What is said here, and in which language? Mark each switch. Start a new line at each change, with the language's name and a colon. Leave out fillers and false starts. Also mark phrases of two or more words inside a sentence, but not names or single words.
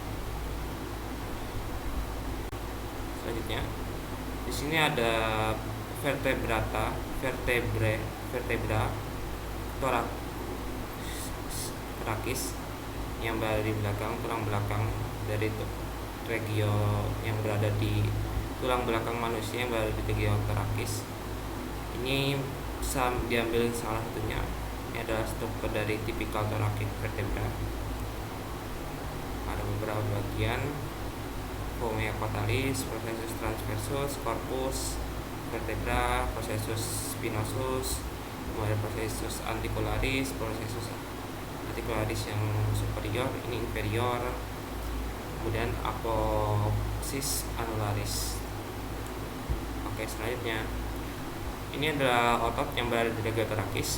Indonesian: Selanjutnya, di sini ada vertebra torakis yang berada di belakang, tulang belakang dari regio yang berada di tulang belakang manusia yang berada di regiotorakis. Ini bisa diambil salah satunya. Ini adalah struktur dari tipikal
English: thoracic vertebra.
Indonesian: Ada beberapa bagian:
Latin: fovea patalis, processus transversus, corpus vertebra, processus spinosus,
Indonesian: kemudian
Latin: processus articularis
Indonesian: yang superior, ini inferior, kemudian
Latin: apophysis annularis.
Indonesian: Oke, selanjutnya ini adalah otot yang berada di regiotorakis.